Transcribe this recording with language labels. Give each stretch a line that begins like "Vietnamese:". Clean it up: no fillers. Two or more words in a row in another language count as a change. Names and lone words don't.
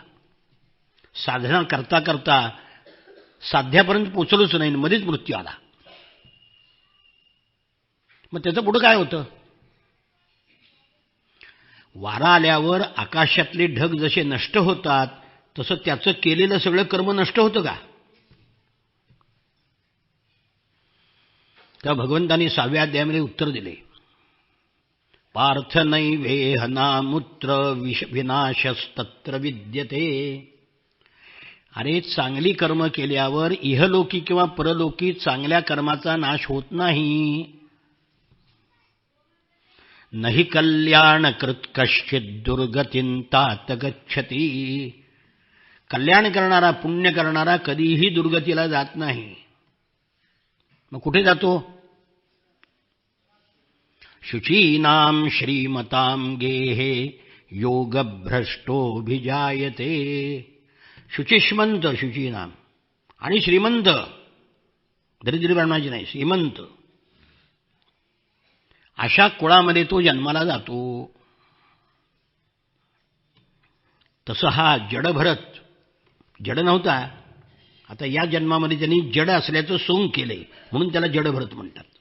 Marathi: साधना करता करता साध्यापर्यंत पोचलोच नाही, मध्येच मृत्यू आला, मग त्याचं पुढं काय होतं? वारा आल्यावर आकाशातले ढग जसे नष्ट होतात तसं त्याचं केलेलं सगळं कर्म नष्ट होतं का? त्या भगवंतांनी 6व्या अध्यायामध्ये उत्तर दिले.
Sanskrit: पार्थ नैवेहनामुत्र विनाशस्तत्र विद्यते.
Marathi: अरे, चांगली कर्म केल्यावर इहलोकी किंवा परलोकी चांगल्या कर्माचा नाश होत नाही.
Sanskrit: नहि कल्याणकृत कश्चित् दुर्गतीं तात गच्छति.
Marathi: कल्याण करणारा पुण्य करणारा कधीही दुर्गतीला जात नाही. मग कुठे जातो?
Sanskrit: शुचीनां श्रीमतां गेहे योगभ्रष्टोभिजायते.
Marathi: शुचिष्मंत शुचीनाम आणि श्रीमंत, दरिद्री ब्राह्मणाची नाही, श्रीमंत अशा कुळामध्ये तो जन्माला जातो. तसं हा जडभरत जड नव्हता. आता या जन्मामध्ये त्यांनी जड असल्याचं सोंग केलंय म्हणून त्याला जडभरत म्हणतात.